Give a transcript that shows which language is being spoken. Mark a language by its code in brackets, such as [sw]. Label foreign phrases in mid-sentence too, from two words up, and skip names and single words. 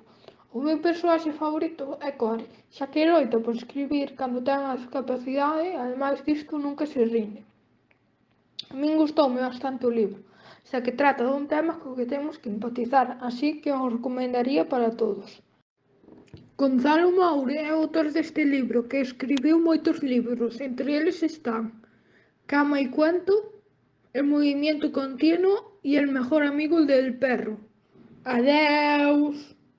[gl] O meu persoaxe favorito é Cory, xa que loita por escribir cando ten a discapacidade e, ademais disto, nunca se rinde. A min gustoume bastante o libro, xa que trata dun tema co que temos que empatizar, así que o recomendaría para todos. Gonzalo Moure é o autor deste libro, que escribiu moitos libros, entre eles están Cama y cuento, El movimiento continuo y El mejor amigo del perro. Adeus!